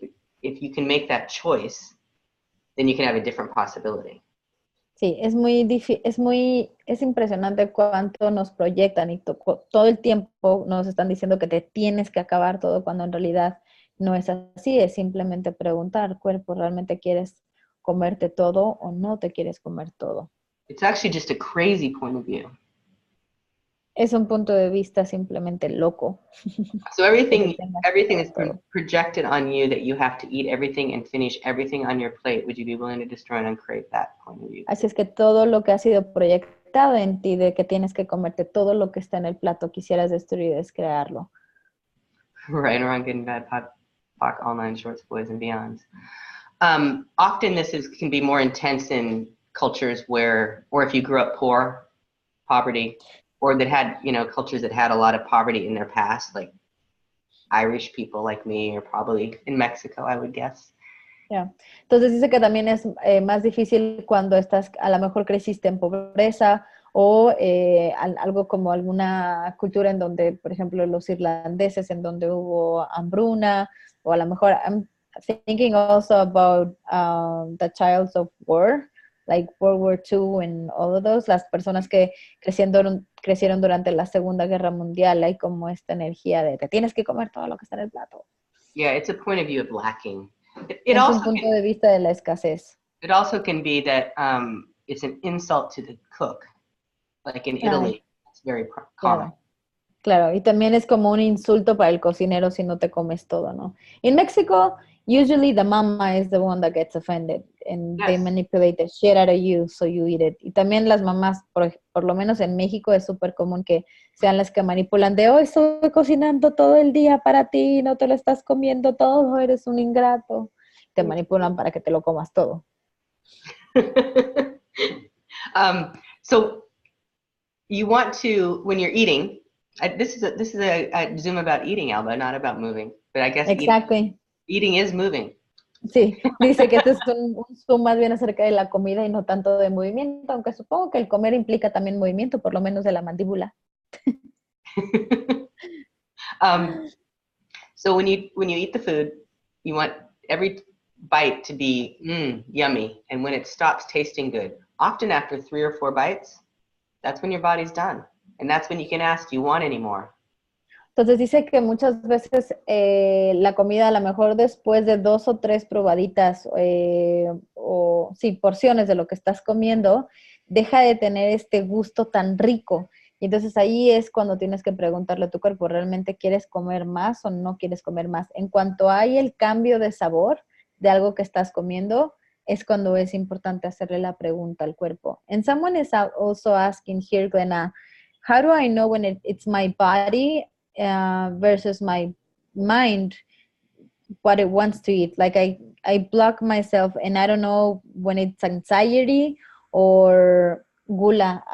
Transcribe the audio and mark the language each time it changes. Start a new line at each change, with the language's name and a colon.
English: But if you can make that choice, then you can have a different possibility.
Spanish: Sí, es impresionante cuánto nos proyectan y todo el tiempo nos están diciendo que te tienes que acabar todo cuando en realidad no es así, es simplemente preguntar, cuerpo, ¿realmente quieres comerte todo o no te quieres comer todo?
English: It's actually just a crazy point of view.
Spanish: Es un punto de vista simplemente loco.
English: So everything has been projected on you that you have to eat everything and finish everything on your plate. Would you be willing to destroy and uncreate that point of view?
Spanish: Así es que todo lo que ha sido proyectado en ti de que tienes que comerte todo lo que está en el plato, quisieras destruir y descrearlo.
English: Right, around good and bad, POC, all nine shorts, boys and beyonds. Often can be more intense in cultures or if you grew up poverty, or that had, cultures that had a lot of poverty in their past, like Irish people like me, or probably in Mexico, I would guess. Yeah.
Spanish: Entonces dice que también es más difícil cuando a lo mejor creciste en pobreza o algo como alguna cultura en donde, por ejemplo, los irlandeses, en donde hubo hambruna, o a lo mejor
English: I'm thinking also about the Childs of War, like World War II and all of those,
Spanish: las personas que crecieron durante la Segunda Guerra Mundial, hay como esta energía de te tienes que comer todo lo que está en el plato.
English: Yeah, it's a point of view of lacking.
Spanish: Es un punto de vista de la escasez.
English: It also can be that it's an insult to the cook. Like in Italy, it's very common.
Spanish: Claro, y también es como un insulto para el cocinero si no te comes todo, ¿no?
English: In Mexico, usually the mama is the one that gets offended and they manipulate the shit out of you so you eat it.
Spanish: Y también las mamás, por lo menos en México, es súper común que sean las que manipulan de hoy estoy cocinando todo el día para ti, no te lo estás comiendo todo, eres un ingrato. Te manipulan para que te lo comas todo.
English: So you want to, when you're eating, this is a Zoom about eating, Alba, not about moving. But I guess eating is moving.
Spanish: Sí, dice que este es un Zoom más bien acerca de la comida y no tanto de movimiento, aunque supongo que el comer implica también movimiento, por lo menos de la mandíbula.
English: So when you eat the food, you want every bite to be yummy, and when it stops tasting good, often after 3 or 4 bites, that's when your body's done. And that's when you can ask, do you want any more?
Spanish: Entonces dice que muchas veces la comida, a lo mejor después de 2 o 3 probaditas o sí, porciones de lo que estás comiendo, deja de tener este gusto tan rico. Y entonces ahí es cuando tienes que preguntarle a tu cuerpo, ¿realmente quieres comer más o no quieres comer más? En cuanto hay el cambio de sabor de algo que estás comiendo, es cuando es importante hacerle la pregunta al cuerpo.
English: And someone is also asking here, Glenna, how do I know when it's my body versus my mind what it wants to eat? Like I block myself and I don't know when it's anxiety or gula.